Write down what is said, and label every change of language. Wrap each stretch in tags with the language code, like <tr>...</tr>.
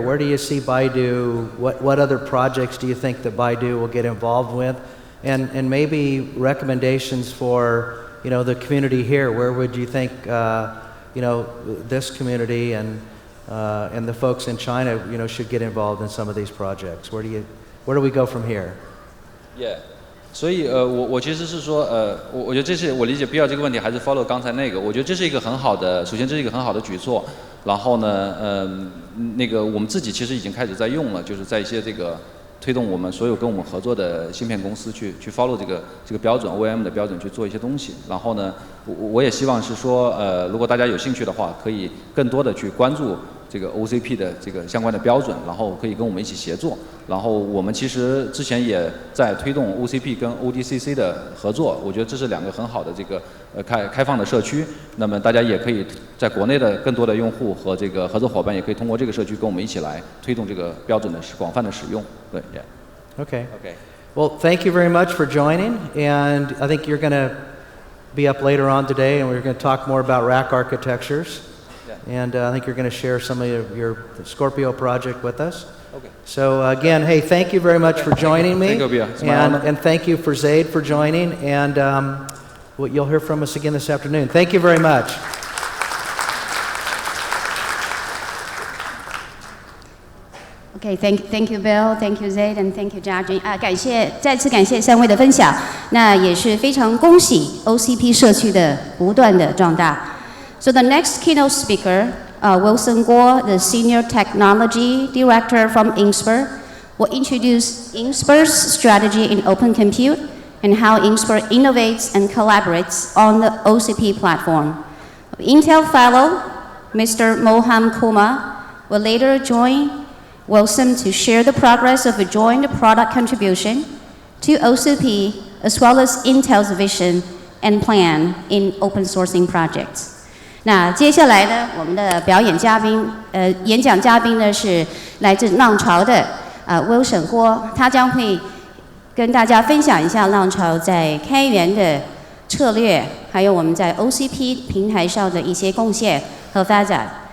<en>Where do you see Baidu? What other projects do you think that Baidu will get involved with? And maybe recommendations for the community here. Where would you think this community and the folks in China should get involved in some of these projects? Where do we go from here? Yeah.</en> <zh>所以我其实是说我觉得这是我理解必要这个问题还是 follow 刚才那个，我觉得这是一个很好的，首先这是一个很好的举措，然后呢那个我们自己其实已经开始在用了，就是在一些这个推动我们所有跟我们合作的芯片公司去 follow 这个标准 OEM 的标准去做一些东西，然后呢我也希望是说如果大家有兴趣的话，可以更多的去关注这个 OCP 的这个相关的标准，然后可以跟我们一起协作。然后我们其实之前也在推动 OCP 跟 ODCC 的合作，我觉得这是两个很好的这个开放的社区。那么大家也可以在国内的更多的用户和这个合作伙伴，也可以通过这个社区跟我们一起来推动这个标准的广泛的使用。对 ，Yeah.</zh> <en>Okay. Okay. Well, thank you very much for joining, and I think you're going to be up later on today, and we're going to talk more about rack architectures. And I think you're going to share some of your Scorpio project with us. Okay. So again, hey, thank you very much for joining me. Thank you, Bia. It's my honor. And thank you for Zaid for joining. And you'll hear from us again this afternoon. Thank you very much. Okay, thank you, Bill, thank you, Zaid, and thank you, Jiajun.</en> <zh>再次感谢三位的分享。那也是非常恭喜 OCP 社区的不断的壮大。</zh> <en>So the next keynote speaker, Wilson Guo, the Senior Technology Director from Inspur, will introduce Inspur's strategy in open compute and how Inspur innovates and collaborates on the OCP platform. Intel fellow, Mr. Moham Kumar, will later join Wilson to share the progress of a joint product contribution to OCP as well as Intel's vision and plan in open sourcing projects.</en> <zh>那接下来呢，我们的演讲嘉宾呢是来自浪潮的Wilson Guo，他将会跟大家分享一下浪潮在开源的策略，还有我们在 OCP 平台上的一些贡献和发展。</zh>